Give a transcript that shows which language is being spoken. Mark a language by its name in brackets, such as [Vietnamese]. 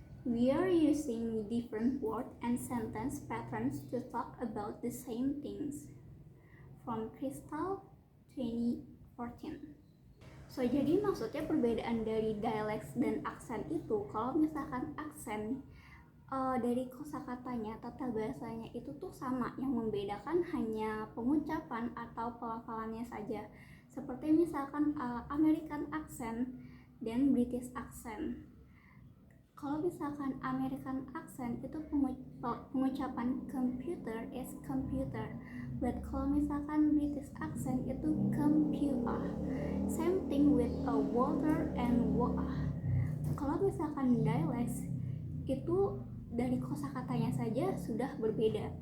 [English] We are using different word and sentence patterns to talk about the same things. From Crystal 2014. [Indonesian] So jadi maksudnya perbedaan dari dialect dan aksen itu, kalau misalkan aksen dari kosakatanya, tata bahasanya itu tuh sama, yang membedakan hanya pengucapan atau pelafalannya saja. Seperti misalkan American accent dan British accent. Kalau misalkan American accent itu pengucapan [English] computer is computer, but [Indonesian] kalau misalkan British accent itu computer. [English] Same thing with a water and water. [Indonesian] Kalau misalkan dialects itu dari kosakatanya saja sudah berbeda.